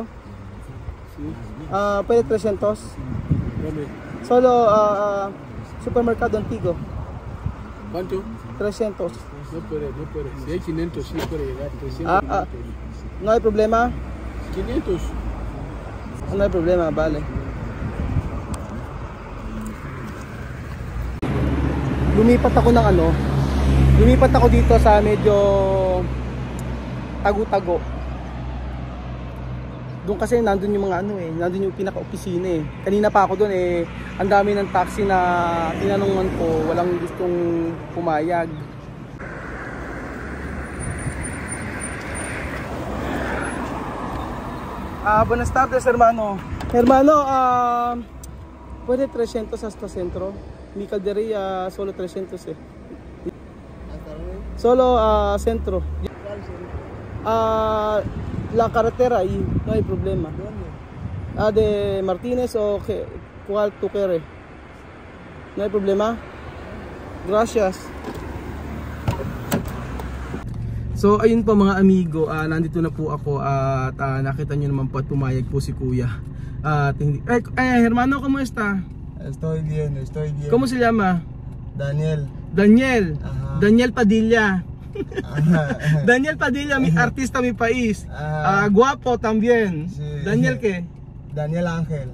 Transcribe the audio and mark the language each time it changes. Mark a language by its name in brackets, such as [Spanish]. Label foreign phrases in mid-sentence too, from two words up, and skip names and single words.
[Spanish] ¿Puede 300? ¿Dónde? Solo supermercado antiguo. ¿Cuánto? 300. No puede. Si hay 500 sí puede llegar. 300 ¿No hay problema? 500. No hay problema, vale. [Filipino] Lumipat ako dito sa medyo tago-tago. Doon kasi nandun yung mga nandun yung pinaka-opisina eh. Kanina pa ako doon eh, ang dami ng taxi na tinanungan ko, walang gustong pumayag. [Spanish] Buenas tardes, hermano. Hermano, puede 300 hasta centro. Mi caldería solo 300 eh. Solo centro. La carretera ahí, no hay problema. De Martínez o cuál tú quieres. No hay problema. Gracias. [Filipino] So ayun po mga amigo, nandito na po ako at nakita nyo naman po at pumayag po si kuya. [Spanish] Hermano, ¿cómo está? Estoy bien, estoy bien. ¿Cómo se llama? Daniel. Daniel. Ajá. Daniel Padilla. Ajá. Daniel Padilla, mi artista, mi país. Ajá. Guapo también. Sí. Daniel qué? Daniel Ángel.